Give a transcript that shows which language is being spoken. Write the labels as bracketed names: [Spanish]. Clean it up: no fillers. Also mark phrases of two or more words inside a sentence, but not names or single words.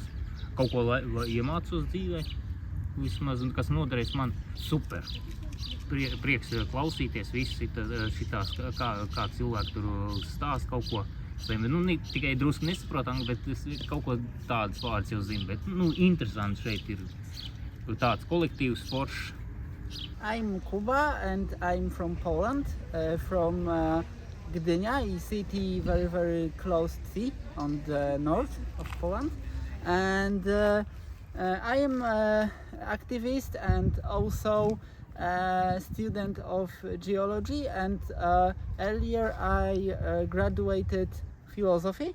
[Latvian] Kaut ko iemācos dzīvē, vismaz, kas noderēs man super. Prieks klausīties šitās, kā cilvēki tur stāst kaut ko. Nu, ne tikai drusku nesaprotam, bet kaut ko tādas vārds jau zinu, bet, interesanti šeit ir tāds kolektīvs foršs. [English] I'm Kuba and I'm from Poland, from Gdynia, a city very, very close to sea on the north of Poland. And I am an activist and also a student of geology, and earlier I graduated philosophy.